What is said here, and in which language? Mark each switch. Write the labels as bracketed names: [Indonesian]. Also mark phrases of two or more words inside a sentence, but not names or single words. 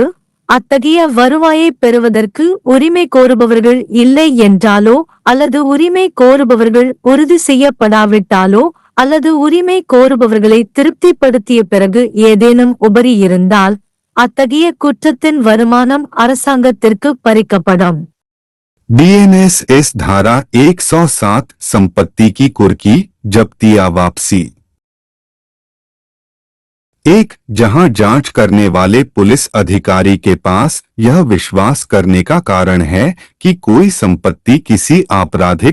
[Tamil] அத்தகைய வருவாயை பெறுவதற்கு உரிமை கோருபவர்கள் இல்லை என்றாலோ அல்லது உரிமை கோருபவர்கள் உறுதி செய்யப்படாவிட்டாலோ அல்லது உரிமை கோருபவர்களை திருப்திப்படுத்திய பிறகு ஏதேனும் உபரி இருந்தால் அத்தகைய குற்றத்தின் வருமானம் அரசாங்கத்திற்கு பறிக்கப்படும். [Hindi] बीएनएस धारा 107 संपत्ति की कुर्की जब्ती या वापसी। 1. जहां जांच करने वाले पुलिस अधिकारी के पास यह विश्वास करने का कारण है कि कोई संपत्ति किसी आपराधिक